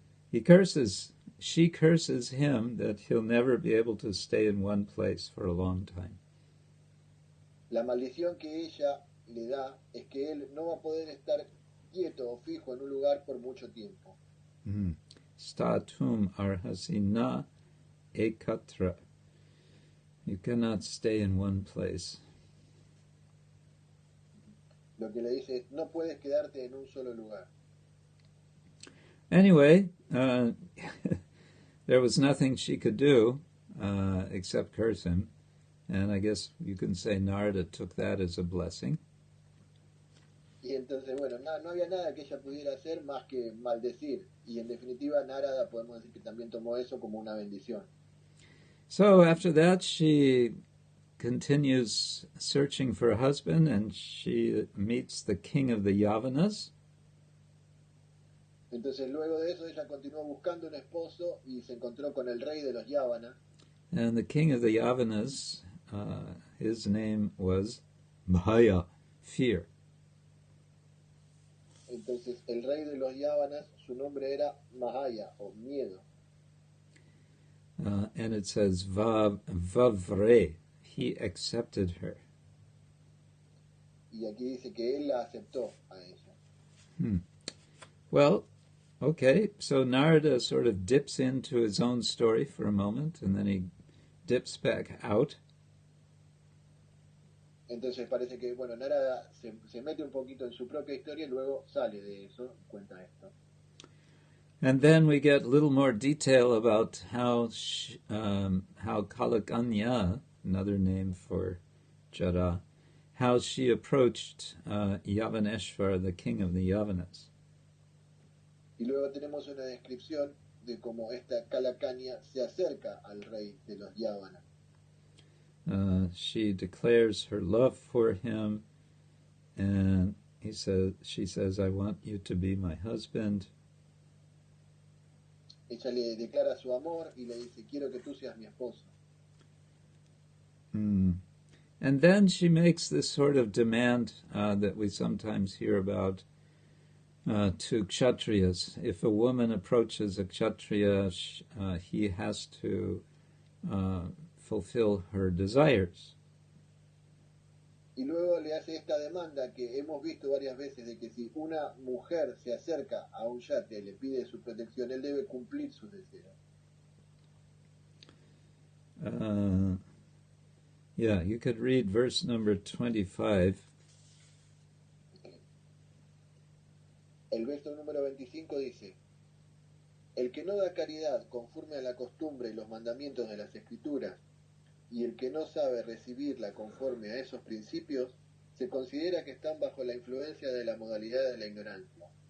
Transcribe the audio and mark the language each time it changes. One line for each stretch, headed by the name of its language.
English: She curses him that he'll never be able to stay in one place for a long time.
Spanish: La maldición que ella le da es que él no va a poder estar quieto o fijo en un lugar por mucho tiempo.
Sanskrit: Statum arhasina ekatra.
English: You cannot stay in one place.
Spanish: Lo que le dice es, no puedes quedarte en un solo lugar.
English: Anyway, there was nothing she could do except curse him. And I guess you can say Narada took that as a blessing.
Spanish: Y entonces, bueno, no había nada que ella pudiera hacer más que maldecir. Y en definitiva, Narada podemos decir que también tomó eso como una bendición.
English: So after that, she continues searching for a husband, and she meets the king of the Yavanas.
Spanish: Entonces, luego de eso, ella continuó buscando un esposo y se encontró con el rey de los Yavanas.
English: And the king of the Yavanas, his name was Bhaya, fear.
Spanish: Entonces, el rey de los Yavanas, su nombre era Mahaya, o miedo.
English: And it says Vavre, he accepted her.
Spanish: y aquí dice que él la aceptó a ella.
English: Well, okay, so Narada sort of dips into his own story for a moment, and then he dips back out.
Spanish: Entonces parece que, bueno, Narada se mete un poquito en su propia historia y luego sale de eso y cuenta esto.
English: And then we get a little more detail about how Kalakanya, another name for Jara, how she approached Yavaneshwar, the king of the Yavanas.
Spanish: Y luego tenemos una descripción de cómo esta Kalakanya se acerca al rey de los Yavanas.
English: She declares her love for him, and she says, I want you to be my husband.
Spanish: Ella le declara su amor y le dice, quiero que tú seas mi esposo.
English: And then she makes this sort of demand that we sometimes hear about to Kshatriyas. If a woman approaches a Kshatriya, he has to fulfill her desires.
Spanish: Y luego le hace esta demanda que hemos visto varias veces de que si una mujer se acerca a un kshatriya y le pide su protección, él debe cumplir sus deseos.
English: Yeah, you could read verse number 25.
Spanish: El verso número 25 dice, el que no da caridad conforme a la costumbre y los mandamientos de las escrituras, y el que no sabe recibirla conforme a esos principios, se considera que están bajo la influencia de la modalidad de la ignorancia.